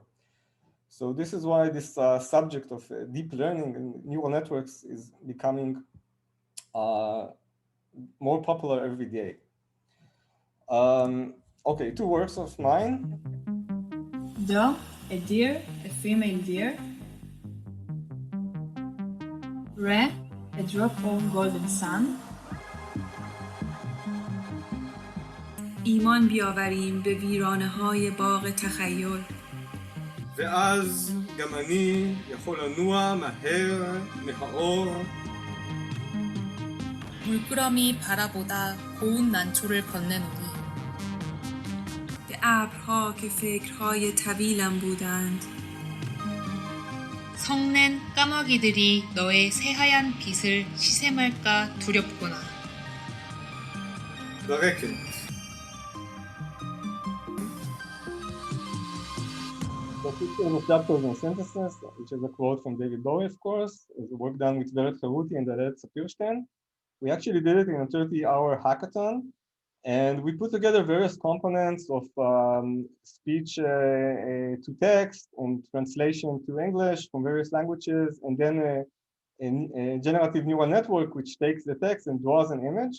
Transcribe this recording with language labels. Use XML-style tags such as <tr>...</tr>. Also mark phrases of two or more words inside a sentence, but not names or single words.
<en>So this is why this subject of deep learning and neural networks is becoming more popular every day. Okay, two works of mine. Dog, a deer, a female deer. Re, a drop of golden sun.</en> <fa>ایمان بیاوریم به ویرانه های باغ تخیل.</fa> <he>ואז גם אני יכול לנוע מהר מהאור.</he> <ko>물끄러미 바라보다 고운 난초를 건네노니</ko> <fa>به ابرها که فکرهای طویلم بودند.</fa> <ko>성낸 까마귀들이 너의 새하얀 빛을 시샘할까 두렵구나.</ko> <he>ברקת.</he> <en>So pictures of chapters and sentences, which is a quote from David Bowie, of course, is work done with Veret Haruti and Aret Sapirstein. We actually did it in a 30-hour hackathon, and we put together various components of speech to text and translation to English from various languages, and then a generative neural network which takes the text and draws an image.</en>